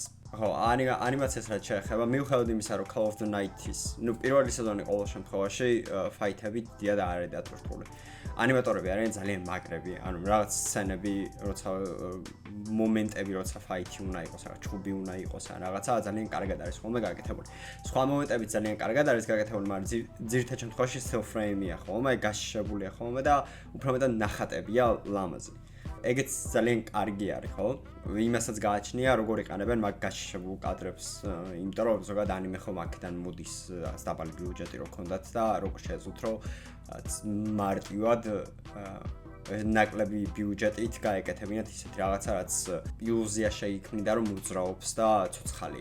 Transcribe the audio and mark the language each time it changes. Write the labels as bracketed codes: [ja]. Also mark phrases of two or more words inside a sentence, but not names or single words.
[ka] ხო, ანიმაციას რაც შეეხება, მიუხედავად იმისა, რომ Call of the Night-ის, პირველი სეზონი ყოველ შემთხვევაში ფაითები დიად არ არის დატვირთული. ანიმატორები არიან ძალიან მაგრები, ანუ რაღაც სცენები, როცა მომენტები, როცა ფაითი უნდა იყოს, რაღაც ჩხუბი უნდა იყოს, ან რაღაცა ძალიან კარგად არის ხოლმე გაკეთებული. სხვა მომენტებიც ძალიან კარგად არის გაკეთებული, მაგრამ ძირითად შემთხვევაში [en] still frame- [ka] ია ხოლმე, გაშიშებულია ხოლმე და უფრო მეტად ნახატებია ლამაზი. ეგეც ძალიან კარგი არის, ხო? იმასაც გააჩნია, როგორ იყენებენ მაგ გაშიშებულ კადრებს, იმიტომ რომ ზოგადად ანიმე ხომ აქედან მოდის რაღაც დაბალი ბიუჯეტი რო ქონდათ და როგორ შეეძლოთ რომ მარტივად ნაკლები ბიუჯეტით გაეკეთებინათ ისეთი რაღაცა, რაც ილუზია შეიქმნიდა რომ მოძრაობს და ცოცხალია.